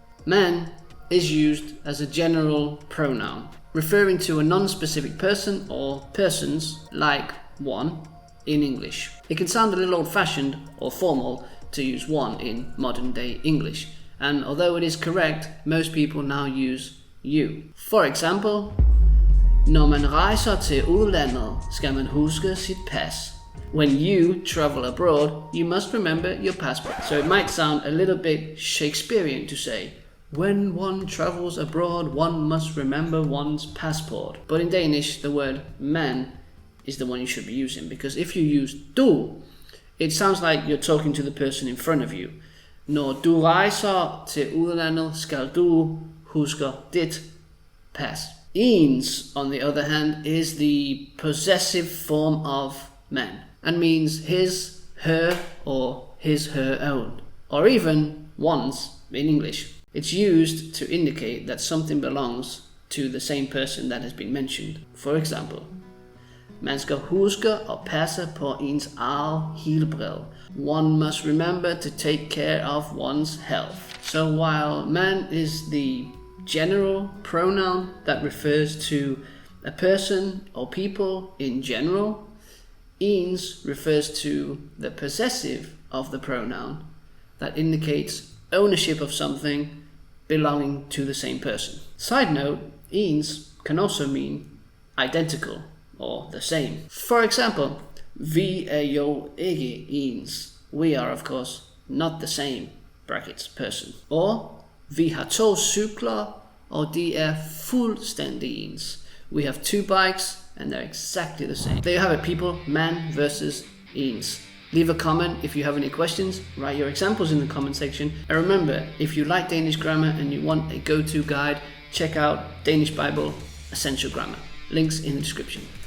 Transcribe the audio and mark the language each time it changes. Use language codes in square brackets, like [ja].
[en] Man is used as a general pronoun, referring to a non-specific person or persons, like one in English. It can sound a little old-fashioned or formal to use one in modern-day English, and although it is correct, most people now use you. For example, [da] når man rejser til udlandet, skal man huske sit pas. [en] When you travel abroad, you must remember your passport. So it might sound a little bit Shakespearean to say, when one travels abroad, one must remember one's passport. But in Danish, the word man is the one you should be using, because if you use du, it sounds like you're talking to the person in front of you. [da] Når du rejser til udlandet, skal du huske dit pas. [en] Ens, on the other hand, is the possessive form of man, and means his, her, or his, her own, or even one's in English. It's used to indicate that something belongs to the same person that has been mentioned. For example, [da] man skal huske at passe på ens eget helbred. [en] One must remember to take care of one's health. So while man is the general pronoun that refers to a person or people in general, ens refers to the possessive of the pronoun that indicates ownership of something belonging to the same person. Side note, ens can also mean identical or the same. For example, [da] vi jo ikke ens. [en] We are of course not the same, brackets, person. Or [da] vi har to cykler og de fuldstændig ens. [en] We have two bikes and they're exactly the same. There you have it, people. Man versus ens. Leave a comment if you have any questions, write your examples in the comment section, and remember, if you like Danish grammar and you want a go-to guide, check out Danish Bible Essential Grammar. Links in the description.